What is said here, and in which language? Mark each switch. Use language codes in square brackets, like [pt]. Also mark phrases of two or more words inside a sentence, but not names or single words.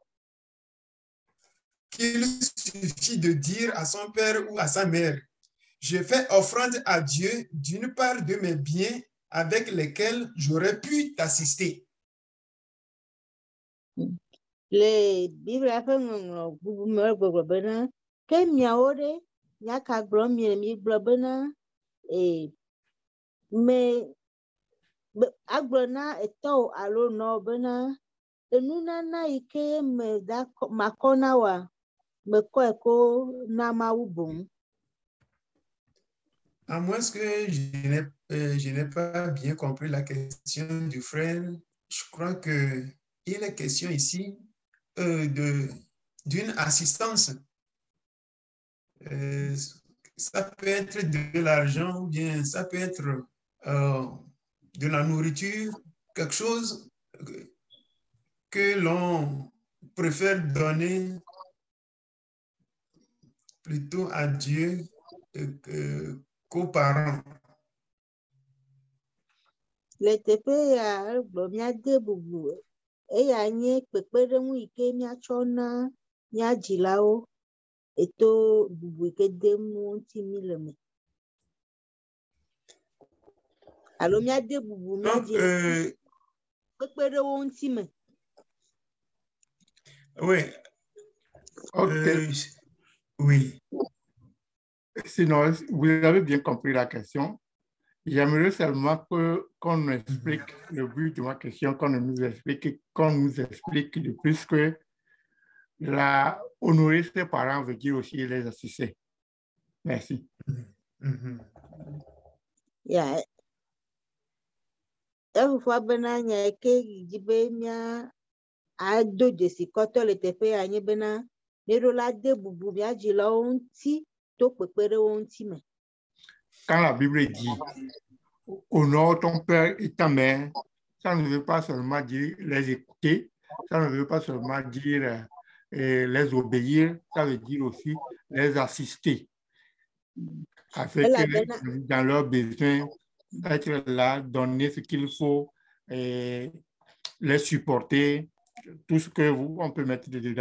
[fr] Qu'il suffit de dire à son père ou à sa mère, je fais offrande à Dieu d'une part de mes biens avec lesquels j'aurais pu t'assister. [ee] Le Bible ƒe ŋɔŋlɔ bubu me gbɔgblɔ bena ke miawo ɖe nyaka gblɔm mi gblɔ bena agblɔ na etɔwo alo nɔwo bena enunana yi ke makɔ na wa mekɔe ko na Mawu boŋ. [fr] À moins que je n'ai pas bien compris la question du frère, je crois qu'il est question ici d'une assistance. Ça peut être de l'argent ou bien ça peut être de la nourriture, quelque chose que l'on préfère donner plutôt à Dieu qu'aux parents. [ee] Le teƒe ya egblɔ míade bubu eya nye kpekpeɖeŋu yi ke míatsɔ na mía dzilawo eto bubu yi ke dem ŋuti mi le me. Alo míade bubu mía dzilawo kpekpeɖewo ŋuti me. [fr] Oui. Oui. Sinon, vous avez bien compris la question. J'aimerais seulement qu'on nous explique le but de ma question, qu'on nous explique de plus que honorer ses parents veut dire aussi les assister. Merci. Yeah. [ee] Efufua bena nya ke dzi be mía ado dzesi kɔtɔ le teƒe ya nye bena míeɖo la de bubu mía dzilawo ŋuti to kpekpeɖewo ŋuti me. [fr] Quand la Bible dit honore ton père et ta mère, ça ne veut pas seulement dire les écouter, ça ne veut pas seulement dire les obéir, ça veut dire aussi les assister. Avec dans leurs besoins, être là, donner ce qu'il faut, les supporter, tout ce que on peut mettre dedans.